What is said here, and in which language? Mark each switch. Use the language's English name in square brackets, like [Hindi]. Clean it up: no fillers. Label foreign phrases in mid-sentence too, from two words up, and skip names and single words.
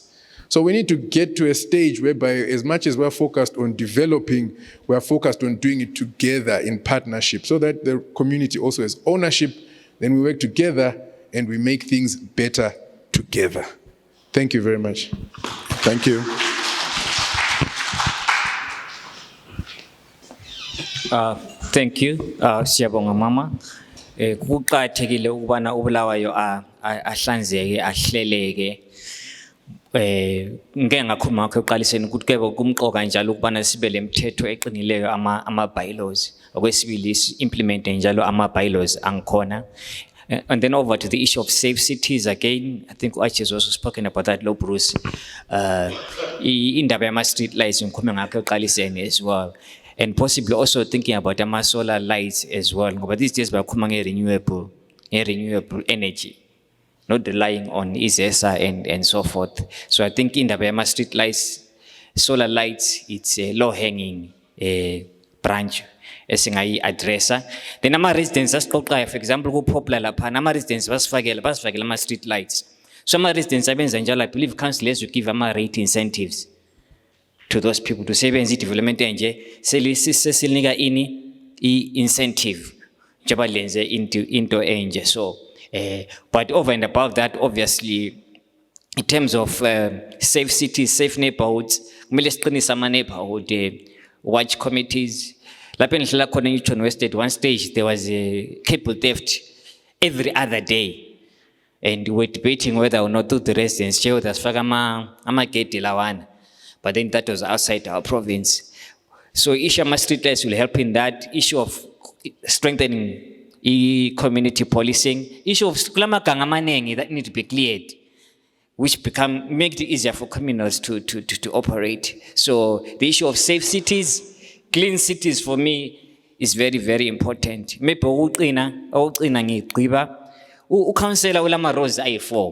[English] So we need to get to a stage whereby, as much as we're focused on developing, we're focused on doing it together in partnership, so that the community also has ownership, then we work together and we make things better together. Thank you very much. Thank you. Thank you, [North Ndebele] Siyabonga Mama. Kuqakathekile ukubana uBulawayo ahlanzeke ahleleke. Ngeke ngakhuluma ngakho eqaliseni ukuthi ke kumqoka njalo ukubana sibe lemthetho eqinileyo ama bylaws. Okwesibili implement njalo ama bylaws angikhona. [English] And then over to the issue of safe cities again, I think Archie has also spoken about that, [North Ndebele] Lo Bruce. Indaba yama [English] street lights [North Ndebele] ngikhuluma ngakho eqaliseni [English] as well. And possibly also thinking about ama solar lights as well. But these days bakhuluma renewable energy, not relying on ZESA and so forth. So I think [North Ndebele] indaba yama [English] street lights, solar lights, it's a low-hanging branch. [North Ndebele] Esingayi addressa. Then ama residents asixoxayo, [English] for example, [North Ndebele] kuPopular lapha, ama residents basifakela ama [English] street lights. [North Ndebele] So ama residents abenza njalo, [English] I believe councillors would give ama rate incentives to those people to [North Ndebele] sebenza development enje sesinika incentive njengoba lenze into enje. [English] So but over and above that, obviously in terms of safe cities, safe neighborhoods, [North Ndebele] kumele siqinise ama [English] neighborhood watch committees. [North Ndebele] Lapha engihlala khona eNewton West, [English] at one stage there was a cable theft every other day, and we're debating whether or not the residents [North Ndebele] sifaka amagedi lawana, [English] but then that was outside our province. So issue of street lights will help in that. Issue of strengthening community policing, issue of [North Ndebele] kulamaganga amanengi [English] that need to be cleared, which make it easier for criminals to operate. So the issue of safe cities, clean cities for me is very, very important. Maybe councillor [North Ndebele] ulama roads I4.